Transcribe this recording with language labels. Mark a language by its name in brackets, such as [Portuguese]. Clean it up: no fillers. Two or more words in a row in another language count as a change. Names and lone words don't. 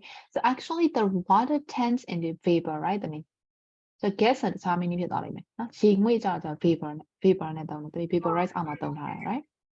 [English] So actually, the water turns into vapor, right? I mean, so gas and how many people are in it? [Burmese] ရေငွေ့ကြတော့ vapor နဲ့တောင်းတယ် vaporize အောင်မှာတောင်းထားတယ် right?